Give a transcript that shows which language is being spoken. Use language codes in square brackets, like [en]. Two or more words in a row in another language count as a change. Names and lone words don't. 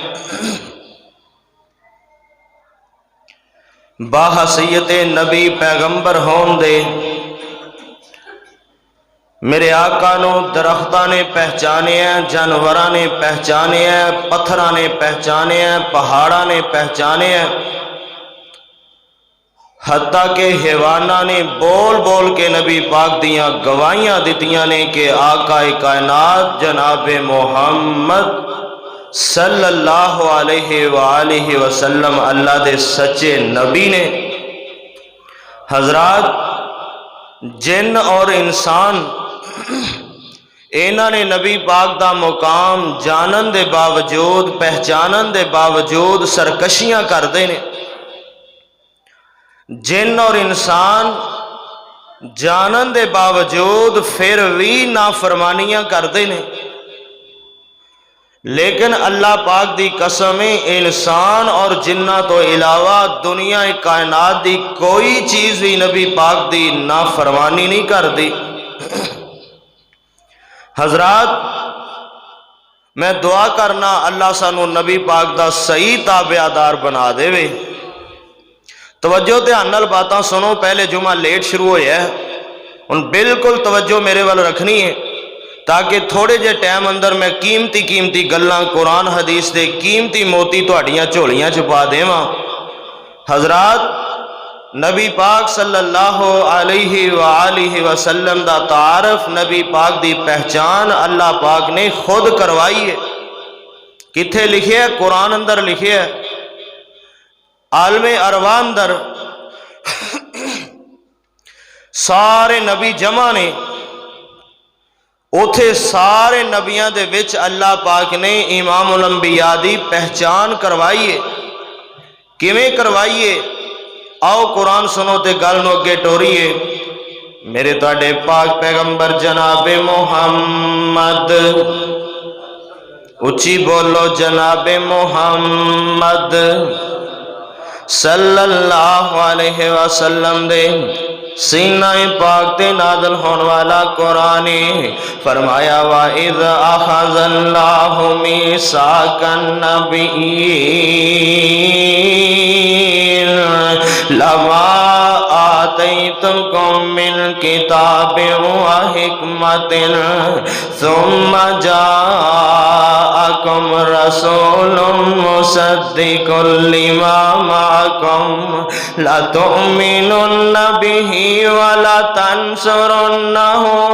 [pa] باحثیت نبی پیغمبر ہون دے میرے آقا نو درختاں نے پہچانے ہیں، جانوراں نے پہچانے ہیں، پتھراں نے پہچانے ہیں، پہاڑاں نے پہچانے ہیں، حتیٰ کہ حیواناں نے بول بول کے نبی پاک دیاں گواہیاں دتیاں نے کہ آقا کائنات جناب محمد [ar] صلی اللہ علیہ وآلہ وسلم [pa] اللہ دے سچے نبی نے۔ حضرات، جن اور انسان انہاں نے نبی پاک دا مقام جانن دے باوجود، پہچانن دے باوجود سرکشیاں کردے نے۔ جن اور انسان جانن دے باوجود پھر بھی نافرمانیاں کردے نے، لیکن اللہ پاک دی قسم انسان اور جنہ تو علاوہ دنیا کائنات دی کوئی چیز بھی نبی پاک دی نافرمانی نہیں کردی۔ حضرات، میں دعا کرنا اللہ سانو نبی پاک دا صحیح تابعدار بنا دے وے۔ توجہ دھیان نال باتاں سنو، پہلے جمعہ لیٹ شروع ہویا ہے ہن بالکل توجہ میرے وال رکھنی ہے تاکہ تھوڑے جے ٹائم اندر میں قیمتی گلاں قرآن حدیث دے قیمتی موتی تہاڈیاں جھولیاں چ پا دیواں۔ حضرات، نبی پاک [ar] صلی اللہ علیہ وآلہ وسلم [pa] دا تعارف، نبی پاک دی پہچان اللہ پاک نے خود کروائی ہے۔ کتھے لکھے ہے؟ قرآن اندر لکھے ہے، عالم ارواح اندر سارے نبی جمع نے، اوتھے سارے نبیاں دے وچ اللہ پاک نے امام الانبیاء دی پہچان کروائیے۔ کیویں کروائیے؟ آؤ قرآن سنو تے گل نو اگے ٹوریے۔ میرے تواڈے پاک پیغمبر جناب محمد، اچھی بولو، جناب محمد [ar] صلی اللہ علیہ وسلم [pa] دے سینہ پاک تے نازل ہون والا قرآن فرمایا، [ar] وَإِذْ أَخَذَ اللَّهُ مِيثَاقَ النَّبِيِّينَ لَمَا آتَيْتُكُم مِّن كِتَابٍ وَحِكْمَةٍ ثُمَّ جَاءَكُمْ رَسُولٌ مُصَدِّقٌ لِّمَا مَعَكُمْ لَتُؤْمِنُنَّ بِهِ وَلَتَنصُرُنَّهُ